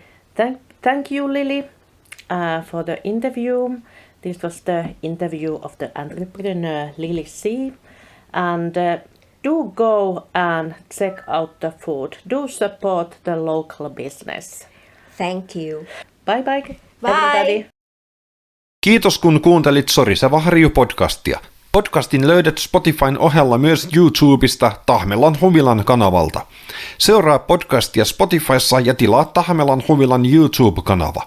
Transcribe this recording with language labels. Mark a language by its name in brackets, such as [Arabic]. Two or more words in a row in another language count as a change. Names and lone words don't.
[English] Thank you, Lillie, for the interview. This was the interview of the entrepreneur Lillie Seetä. And do go and check out the food. Do support the local business. Thank you. Bye bye, Bye. everybody. [Finnish] Kiitos kun kuuntelit SORISEVA HARJU-podcastia. Podcastin löydät Spotifyn ohella myös YouTubesta Tahmelan Huvilan kanavalta. Seuraa podcastia Spotifyssa ja tilaa Tahmelan Huvilan YouTube-kanava.